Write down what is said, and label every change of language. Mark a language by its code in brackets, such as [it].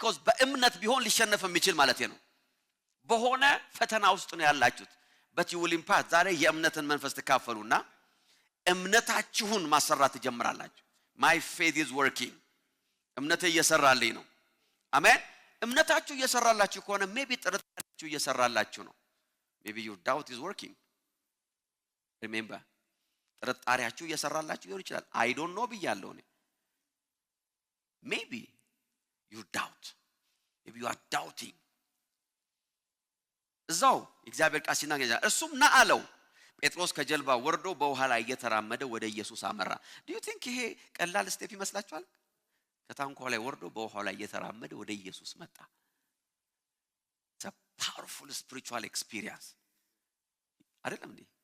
[am] because በእምነት ቢሆን ሊሸነፍ የሚችል ማለት ነው። በሆነ ፈተና ውስጥ ነው ያላችሁት [en] but you will impact። [am] ዛሬ የእምነትን መንፈስ ተካፈሉና እምነታችሁን ማሰራት ትጀምራላችሁ። [en] my faith is working. [am] እምነቴ እየሰራልኝ ነው። አሜን። እምነታችሁ እየሰራላችሁ ከሆነ ሜቢ ጥርጣሬያችሁ እየሰራላችሁ ነው። ሜቢ [en] your doubt is working. remember [am] ጥርጣሬያችሁ እየሰራላችሁ ሊሆን ይችላል። [en] I don't know [am] ብያለሁ እኔ። [en] maybe your doubt, maybe you are doubting. [am] እዛው እግዚአብሔር ቃል ሲናገር እርሱም ና አለው። ጴጥሮስ ከጀልባ ወርዶ በውሃ ላይ እየተራመደ ወደ ኢየሱስ አመራ። [en] do you think [am] ይሄ ቀላል ስቴፕ ይመስላችኋል? ከታንኳው ላይ ወርዶ በውሃው ላይ እየተራመደ ወደ ኢየሱስ መጣ። [en] it's a powerful spiritual experience [am] አይደለም እንዴ?